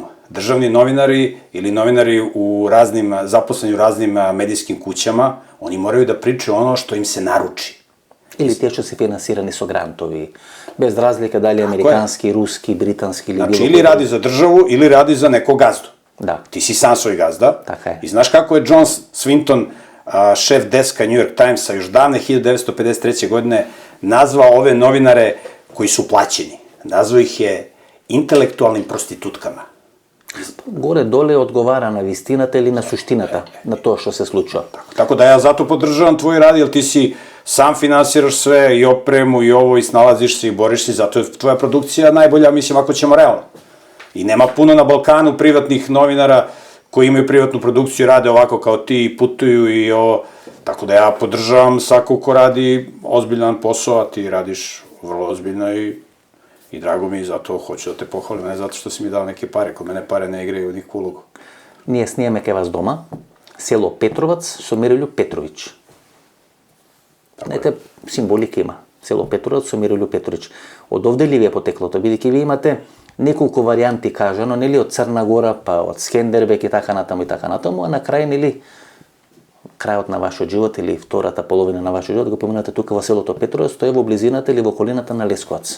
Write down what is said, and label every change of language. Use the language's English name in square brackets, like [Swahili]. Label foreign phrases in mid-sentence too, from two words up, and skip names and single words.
[Serbian] Државни новинари или новинари запослени у разним медијским куќама, они морају да причају оно што им се наручи. [Macedonian] Или тие што се финансирани со грантови, без разлика дали американски, руски, британски или [Serbian] Значи, или ради за државу, или ради за некој газду. [Macedonian] Да. [Serbian] Ти си сам свој газда. [Macedonian] Така е. [Serbian] И знаеш како е Џон Свинтон, шеф деска New York Timesa, još davne 1953. godine nazvao ove novinare koji su plaćeni. Nazvao ih je intelektualnim prostitutkama. [Macedonian] Горе-доле одговара на вистината или на суштината на тоа што се случува. [Serbian] Tako da ja zato podržavam tvoj rad, jer ti si sam finansiraš sve, i opremu, i ovo, i snalaziš se, i boriš se, zato je tvoja produkcija najbolja, mislim, ako ćemo realno. I nema puno na Balkanu privatnih novinara koji imaju privatnu produkciju i rade ovako kao ti, i putuju i ovo. Tako da ja podržavam svakog ko radi ozbiljan posao, a ti radiš vrlo ozbiljno i drago mi, zato hoću da te pohvalim, ne zato što si mi dao neke pare, kod mene pare ne igraju nikakvu ulogu. [Macedonian] Ние снимаме кај вас дома, село Петровац со Мирољуб Петровиќ. Знаете, символика има. Село Петровац со Мирољуб Петровиќ. Од овде ли ви е потеклото? Бидејќи ви имате неколку варијанти кажано, нели, од Црна Гора, па од Скендербек и така натаму, а на крај, нели, крајот на вашиот живот или втората половина на вашиот живот го поминате тука во селото Петровац, тоа е во близината или во околината на Лесковац.